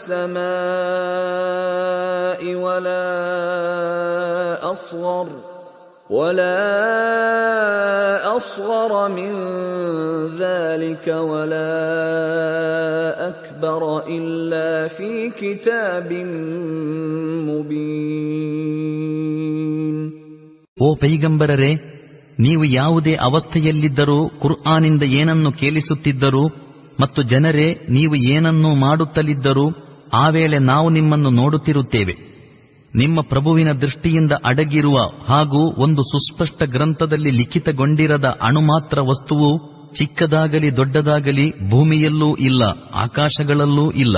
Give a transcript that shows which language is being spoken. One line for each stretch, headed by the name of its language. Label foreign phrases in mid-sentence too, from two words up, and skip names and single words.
Arabic: السماء ولا أصغر من ذلك ولا أكبر إلا في كتاب مبين.
Kannada: ಓ ಪೈಗಂಬರರೇ, ನೀವು ಯಾವುದೇ ಅವಸ್ಥೆಯಲ್ಲಿದ್ದರೂ, ಕುರ್ಆನಿಂದ ಏನನ್ನು ಕೇಳಿಸುತ್ತಿದ್ದರೂ ಮತ್ತು ಜನರೇ ನೀವು ಏನನ್ನು ಮಾಡುತ್ತಲಿದ್ದರೂ ಆ ವೇಳೆ ನಾವು ನಿಮ್ಮನ್ನು ನೋಡುತ್ತಿರುತ್ತೇವೆ. ನಿಮ್ಮ ಪ್ರಭುವಿನ ದೃಷ್ಟಿಯಿಂದ ಅಡಗಿರುವ ಹಾಗೂ ಒಂದು ಸುಸ್ಪಷ್ಟ ಗ್ರಂಥದಲ್ಲಿ ಲಿಖಿತಗೊಂಡಿರದ ಅಣುಮಾತ್ರ ವಸ್ತುವು ಚಿಕ್ಕದಾಗಲಿ ದೊಡ್ಡದಾಗಲಿ ಭೂಮಿಯಲ್ಲೂ ಇಲ್ಲ, ಆಕಾಶಗಳಲ್ಲೂ ಇಲ್ಲ.